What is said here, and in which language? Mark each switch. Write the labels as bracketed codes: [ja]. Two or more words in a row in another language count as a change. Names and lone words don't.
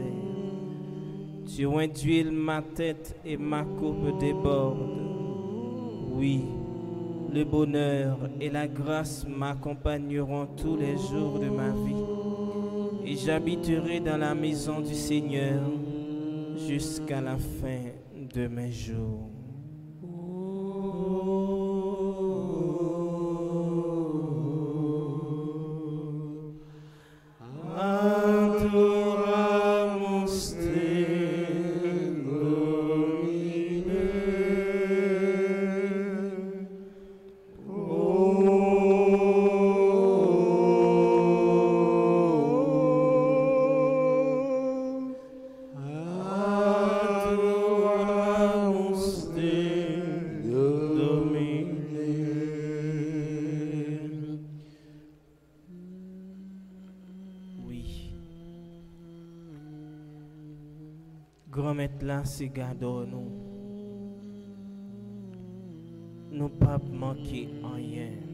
[fr] Tu induis ma tête et ma coupe déborde. Oui, le bonheur et la grâce m'accompagneront tous les jours de ma vie. Et j'habiterai dans la maison du Seigneur jusqu'à la fin de mes jours. [la] Adoramus te, Domine. Adoramus te, Domine. [fr] Oui. Grand maître là, c'est gardons nous. Nous pas manquer rien.